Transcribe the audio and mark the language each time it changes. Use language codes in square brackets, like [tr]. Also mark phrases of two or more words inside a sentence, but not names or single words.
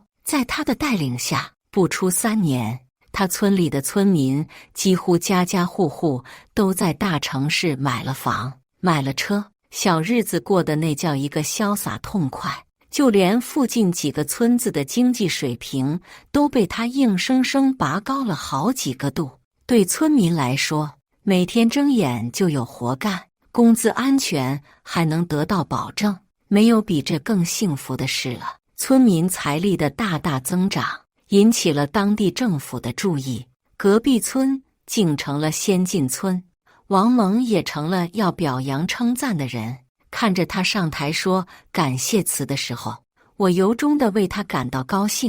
[zh] 在他的帶領下，不出3年，他村裡的村民幾乎家家戶戶都在大城市買了房，買了車，小日子過得那叫一個瀟灑痛快。就連附近幾個村子的經濟水平都被他硬生生拔高了好幾個度。對村民來說，每天睜眼就有活幹，工資安全還能得到保證，沒有比這更幸福的事了。村民財力的大大增長，引起了當地政府的注意，隔壁村竟成了先進村。王猛也成了要表揚稱讚的人。看着他上台說感謝詞的時候，我由衷地為他感到高興。